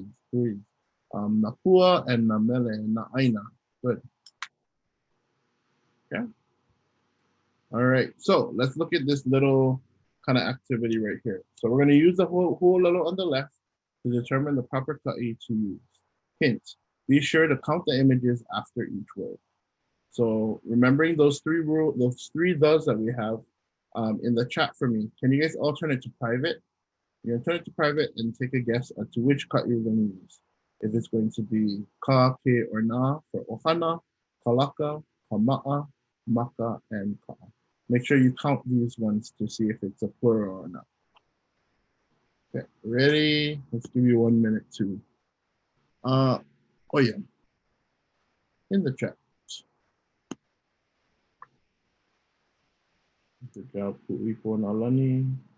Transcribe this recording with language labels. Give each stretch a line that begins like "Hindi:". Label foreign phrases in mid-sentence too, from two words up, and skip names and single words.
English: Napua and Namele and Naaina. Good. Yeah. All right. So let's look at this little kind of activity right here. So we're going to use the whole little on the left to determine the proper kaʻi to use. Hint, be sure to count the images after each word. So remembering those 3 thes that we have in the chat for me, can you guys all turn it to private? You're going to turn it to private and take a guess as to which kaʻi you're going to use. If it's going to be ka, ke, or na for ohana, kalaka, kama'a, maka, and ka. Make sure you count these ones to see if it's a plural or not. Okay, ready? Let's give you 1 minute to. Oh yeah, in the chat. Good job, Pu'ipo Nalani.